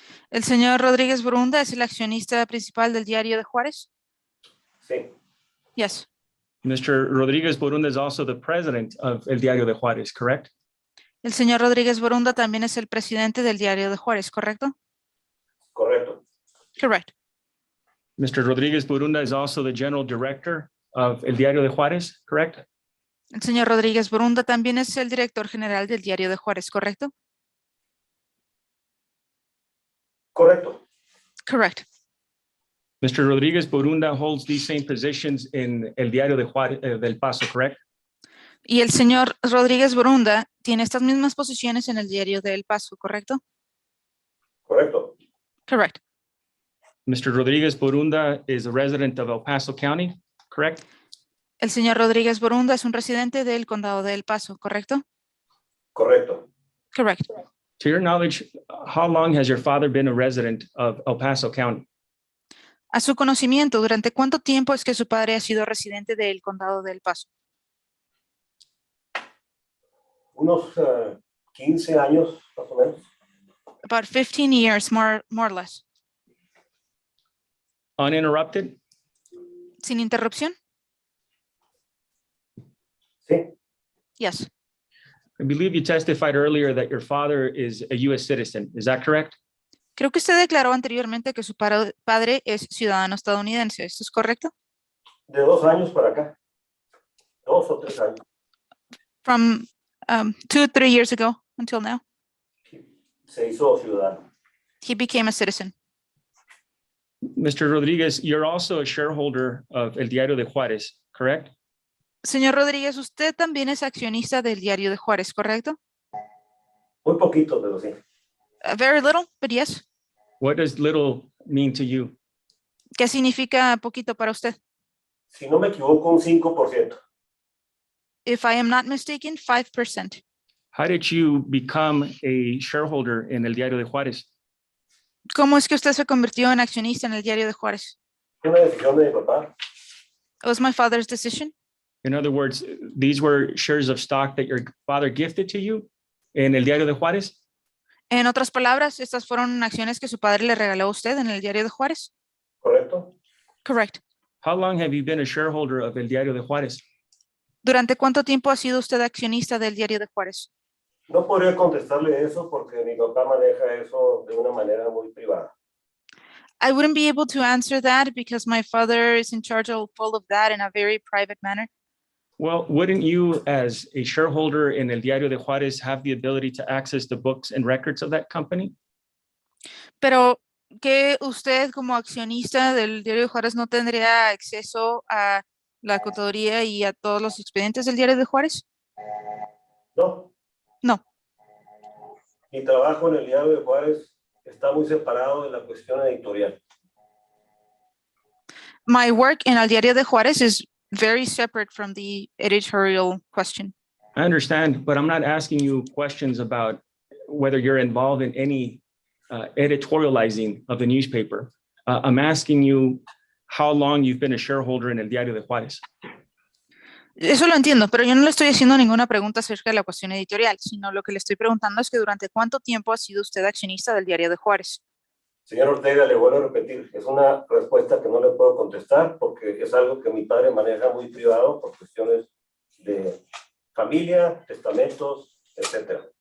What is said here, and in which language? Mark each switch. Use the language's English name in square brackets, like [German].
[Spanish] ¿El señor Rodríguez Borunda es el accionista principal del Diario de Juárez? Sí, [English] Yes. Mr. Rodriguez Borunda is also the president of El Diario de Juárez, correct? [Spanish] El señor Rodríguez Borunda también es el presidente del Diario de Juárez, ¿correcto? correcto. [English] Correct. Mr. Rodriguez Borunda is also the general director of El Diario de Juárez, correct? [Spanish] El señor Rodríguez Borunda también es el director general del Diario de Juárez, ¿correcto? Correcto. [English] Correct. Mr. Rodriguez Borunda holds these same positions in El Diario de Juárez, del Paso, correct? [Spanish] Y el señor Rodríguez Borunda tiene estas mismas posiciones en el Diario del Paso, ¿correcto? Correcto. [English] Correct. Mr. Rodriguez Borunda is a resident of El Paso County, correct? [Spanish] El señor Rodríguez Borunda es un residente del Condado de El Paso, ¿correcto? Correcto. [English] Correct. To your knowledge, how long has your father been a resident of El Paso County? [Spanish] A su conocimiento, ¿durante cuánto tiempo es que su padre ha sido residente del Condado de El Paso? Unos 15 años, más o menos. [English] About 15 years, more or less. Uninterrupted? [Spanish] ¿Sin interrupción? Sí, [English] Yes. I believe you testified earlier that your father is a U.S. citizen. Is that correct? [Spanish] Creo que usted declaró anteriormente que su padre es ciudadano estadounidense. ¿Esto es correcto? de 2 años para acá. 2 o 3 años. [English] From 2 or 3 years ago until now, [Spanish] Se hizo ciudadano. [English] he became a citizen. Mr. Rodriguez, you're also a shareholder of El Diario de Juárez, correct? [Spanish] Señor Rodríguez, usted también es accionista del Diario de Juárez, ¿correcto? Muy poquito, pero sí. [English] Very little, but yes. What does little mean to you? [Spanish] ¿Qué significa poquito para usted? Si no me equivoco, un 5%. [English] If I am not mistaken, 5%. How did you become a shareholder in El Diario de Juárez? [Spanish] ¿Cómo es que usted se convirtió en accionista en el Diario de Juárez? Fue una decisión de mi papá. [English] It was my father's decision. In other words, these were shares of stock that your father gifted to you in El Diario de Juárez? [Spanish] En otras palabras, estas fueron acciones que su padre le regaló a usted en el Diario de Juárez. ¿Correcto? [English] Correct. How long have you been a shareholder of El Diario de Juarez? [Spanish] ¿Durante cuánto tiempo ha sido usted accionista del Diario de Juárez? No podría contestarle eso porque mi papá maneja eso de una manera muy privada. [English] I wouldn't be able to answer that because my father is in charge of all of that in a very private manner. Well, wouldn't you, as a shareholder in El Diario de Juarez, have the ability to access the books and records of that company? [Spanish] Pero que usted como accionista del Diario de Juárez no tendría acceso a la contaduría y a todos los expedientes del Diario de Juárez? No, [English] No. [Spanish] mi trabajo en el Diario de Juárez está muy separado de la cuestión editorial. [English] My work in El Diario de Juárez is very separate from the editorial question. I understand, but I'm not asking you questions about whether you're involved in any editorializing of the newspaper. I'm asking you how long you've been a shareholder in El Diario de Juárez. [Spanish] Eso lo entiendo, pero yo no le estoy haciendo ninguna pregunta acerca de la cuestión editorial, sino lo que le estoy preguntando es que durante cuánto tiempo ha sido usted accionista del Diario de Juárez. Señor Ortega, le vuelvo a repetir, es una respuesta que no le puedo contestar porque es algo que mi padre maneja muy privado por cuestiones de familia, testamentos, etc.